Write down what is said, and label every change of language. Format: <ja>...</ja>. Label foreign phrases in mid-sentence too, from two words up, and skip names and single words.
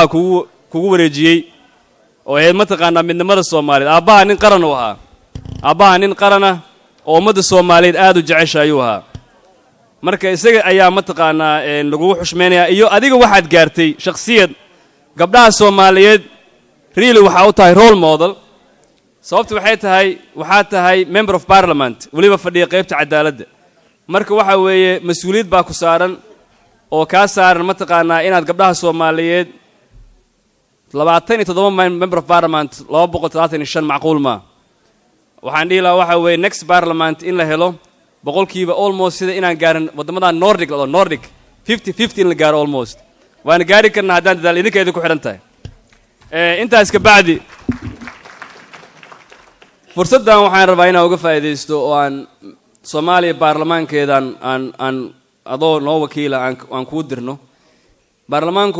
<so>kugu wareejiyay oo ay mataqaana midnimada Soomaaliyeed aabaha nin qaran u ahaa aabaha nin qarana oo ummadda Soomaaliyeed aad u jeceshay u ahaa marka isaga ayaa mataqaana lagu xushmeynaya iyo adiga waxaad gaartay shakhsiyad gabdhaha Soomaaliyeed really waxa uu tahay</so> <en>role model</en> <so>sababtu waxay tahay</so> <en>member of parliament</en> <so>waliba fadhiya qaybta cadaaladda marka waxa weeye mas'uuliyad baa ku saaran oo ka saaran mataqaana inaad gabdhaha Soomaaliyeed 27</so> <en>member of parliament</en> <so>235 macquul ma waxaan dhihi lahaa waxa weeye</so> <en>next parliament</en> <so>in la helo boqolkiiba almost sida inaan gaarin wadamada Nordic 50-50 in la gaaro almost waan gaari karnaa haddaan dadaal idinkeeda ku xiran tahay intaas ka bacdi fursadan waxaan rabaa inaan uga faa'iideysto oo aan Soomaaliya baarlamaankeedan aan adoo noo wakiila aan ku dirno baarlamaanku</so>